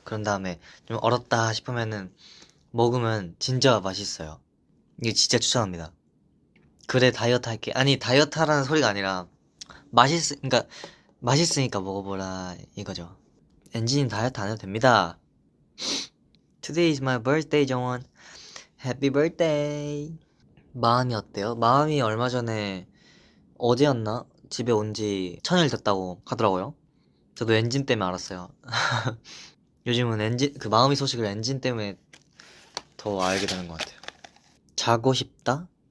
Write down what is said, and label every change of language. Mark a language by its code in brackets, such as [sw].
[ko] 그런 다음에 좀 얼었다 싶으면은 먹으면 진짜 맛있어요. 이거 진짜 추천합니다. 그래 다이어트 할게. 아니, 다이어트 하라는 소리가 아니라 그러니까 맛있으니까 먹어보라 이거죠. 엔진이 다이어트 안 해도 됩니다. [en] Today is my birthday, 정원. Happy birthday. [ko] 마음이 어때요? 마음이 얼마 전에, 어제였나? 집에 온 지 1000일 됐다고 하더라고요. 저도 엔진 때문에 알았어요. 요즘은 그 마음의 소식을 엔진 때문에 더 알게 되는 것 같아요. 자고 싶다?